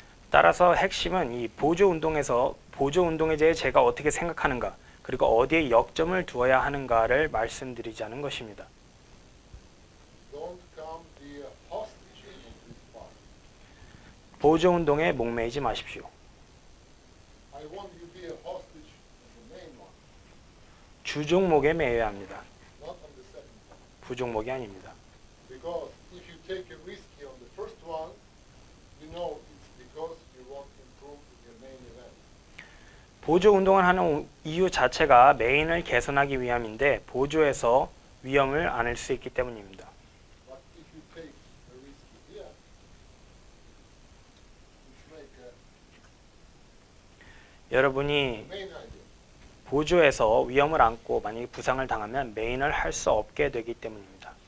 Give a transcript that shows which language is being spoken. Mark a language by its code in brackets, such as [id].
[ko] 따라서 핵심은 이 보조 운동에서 보조 운동에 대해 제가 어떻게 생각하는가, 그리고 어디에 역점을 두어야 하는가를 말씀드리자는 것입니다. [en] Don't come be a hostage of this part. [ko] 보조 운동에 목매이지 마십시오. [en] I want you to be a hostage of the main one, [ko] 주종목에 매여야 합니다. [en] not on the second one. [ko] 부종목이 아닙니다. [en] Because if you take a risky on the first one, you know it's because you want to improve your main event. [ko] 보조 운동을 하는 이유 자체가 메인을 개선하기 위함인데 보조에서 위험을 안을 수 있기 때문입니다. [en] But if you take a risky here, which make a [ko] 여러분이 [en] main idea, [ko] 보조에서 위험을 안고 만약에 부상을 당하면 메인을 할 수 없게 되기 때문입니다.